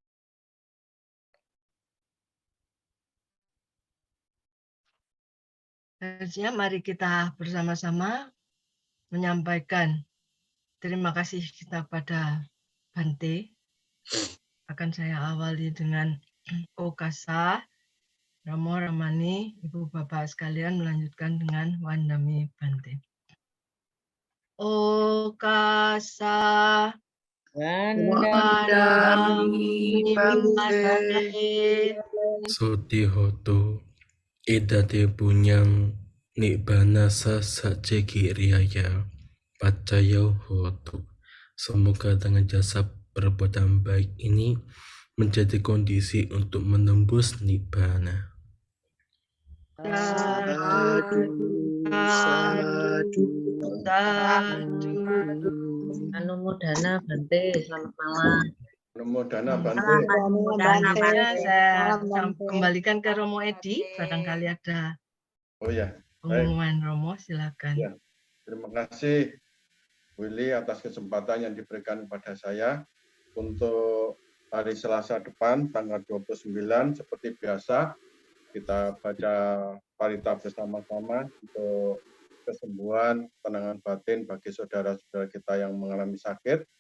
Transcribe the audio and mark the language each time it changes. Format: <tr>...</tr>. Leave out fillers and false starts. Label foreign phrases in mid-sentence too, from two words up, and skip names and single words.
<id>Selanjutnya mari kita bersama-sama menyampaikan terima kasih kita pada Bante. Akan saya awali dengan Okasa, Ramo Ramani, Ibu Bapak sekalian melanjutkan dengan</id> <pi>Wandami Bante. Okasa Wandami Bante. Sotihoto idate punyang nibbana sajekiriaya pacayo hotu.</pi> <id>Semoga dengan jasa perbuatan baik ini menjadi kondisi untuk menembus nibbana.</id> <pi>Sadu, sadu, sadu. Anumodana Bante,</pi> <id>selamat malam.</id> <pi>Anumodana Bante.</pi> <id>Selanjutnya saya kembalikan ke Romo Edi, barangkali ada pengumuman Romo, silakan. Ya, terima kasih Willy atas kesempatan yang diberikan kepada saya untuk hari Selasa depan tanggal 29 seperti biasa kita baca parita bersama-sama untuk kesembuhan, tenangan batin bagi saudara-saudara kita yang mengalami sakit.</id>